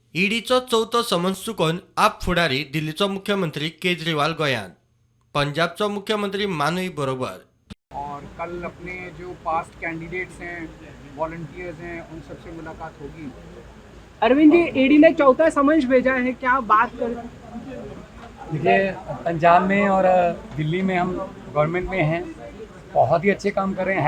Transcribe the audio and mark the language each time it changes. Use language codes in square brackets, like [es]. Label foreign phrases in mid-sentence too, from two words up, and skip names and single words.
[kok] ईडीचो चवथो समन्स चुकोवन आप फुडारी दिल्लीचो मुख्यमंत्री केजरीवाल गोंयांत, पंजाबचो मुख्यमंत्री मानुई बरोबर। [hi] और कल अपने जो पास्ट कैंडिडेट्स हैं, वॉलंटियर्स हैं, उन सबसे मुलाकात होगी। अरविंद जी, ईडी ने चौथा समन्स भेजा है, क्या बात कर? देखिए, पंजाब में और दिल्ली में हम गवर्नमेंट में हैं, बहुत ही अच्छे काम कर रहे हैं।